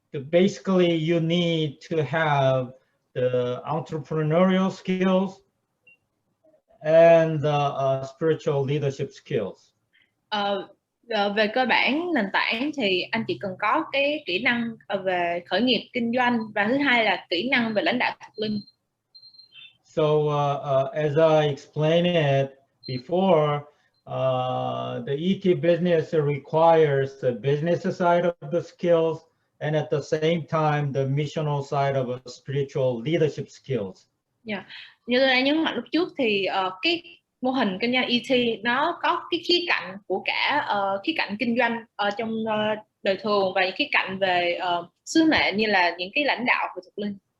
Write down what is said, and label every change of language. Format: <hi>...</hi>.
<en>Basically you need to have the entrepreneurial skills and the spiritual leadership skills.</en> <vi>Về cơ bản nền tảng thì anh chị cần có cái kỹ năng về khởi nghiệp kinh doanh, và thứ hai là kỹ năng về lãnh đạo thực linh.</vi> <en>So as I explained it before, the ET business requires the business side of the skills, and at the same time the missional side of a spiritual leadership skills. Yeah.</en> <vi>Như tôi đã nhấn mạnh lúc trước thì cái mô hình kinh doanh ET nó có cái khía cạnh của cả khía cạnh kinh doanh trong đời thường, và những khía cạnh về sứ mệnh như là những cái lãnh đạo của thực linh.</vi>